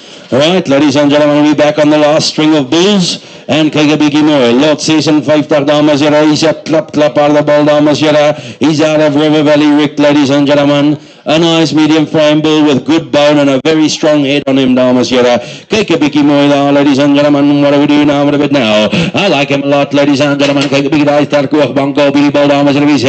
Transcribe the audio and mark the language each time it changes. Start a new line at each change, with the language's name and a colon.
English: Right, ladies and gentlemen, we'll be back on the last string of bulls.
Afrikaans: En kyk 'n bietjie mooi. Lot 56, dames en here. Hy's 'n klap aan die bal, dames en here.
English: He's out of River Valley Rick, ladies and gentlemen. A nice medium frame bull with good bone and a very strong head on him,
Afrikaans: dames en here. Kyk 'n bietjie mooi daar,
English: ladies and gentlemen. What do we do now with a bit now? I like him a lot, ladies and gentlemen.
Afrikaans: Kyk 'n bietjie daai sterk oogbank op die bal, dames en here.